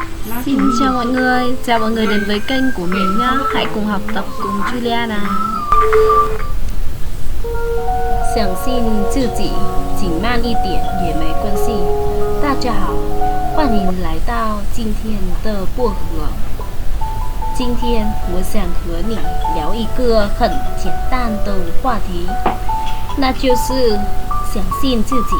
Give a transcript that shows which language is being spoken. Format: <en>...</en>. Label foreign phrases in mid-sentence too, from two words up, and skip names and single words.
<vi>Xin chào mọi người đến với kênh của mình nhá. Hãy cùng học tập cùng Julia nào.</vi> <zh>相信自己，紧慢一点也没关系。大家好，欢迎来到今天的薄荷。今天我想和你聊一个很简单的话题，那就是相信自己。</zh>